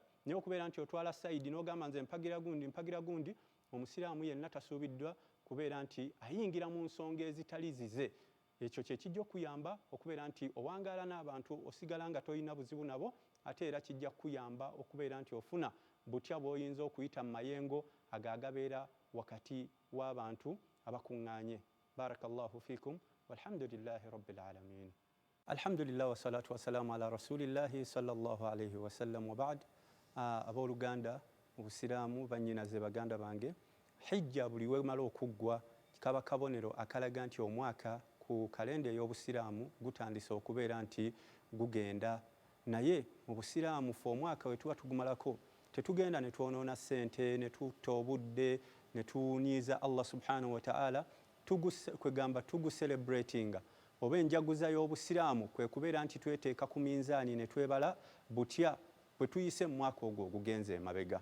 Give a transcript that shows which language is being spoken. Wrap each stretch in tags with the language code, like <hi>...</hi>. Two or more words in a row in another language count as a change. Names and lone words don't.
<lg>Naye okubeera nti otwala sayidi n'ogamba nze mpagira gundi, omusiraamu yenna tasuubiddwa kubeera nti ayingira mu nsonga ezitali zize. Ekyo kye kijja okuyamba okubeera nti owangaala n'abantu osigala nga toyina buzibu nabo, ate era kijja kuyamba okubeera nti ofuna butya bw'oyinza okuyita mu mayengo agaagabeera wakati w'abantu abakuŋŋaanye.</lg> <ar>بارك الله فيكم والحمد لله رب العالمين. الحمد لله والصلاة والسلام على رسول الله صلى الله عليه وسلم وبعد.</ar> <lg>Abooluganda mu busiraamu bannyinaze baganda bange, hijja buli wemala okuggwa kaba kabonero akalaga nti omwaka ku kalenda ey'obusiraamu gutandise okubeera nti gugenda. Naye mu busiraamu fe omwaka we tuba tugumalako tetugenda ne twonoona ssente ne tutta obudde ne tunyiiza</lg> <ar>الله سبحانه وتعالى</ar> <lg>kwegamba tuguselebratinga oba enjaguza y'obusiraamu kwe kubeera nti tweteeka ku minzaani ne twebala butya bwe tuyise mu mwaka ogwo ogugenze emabega.</lg>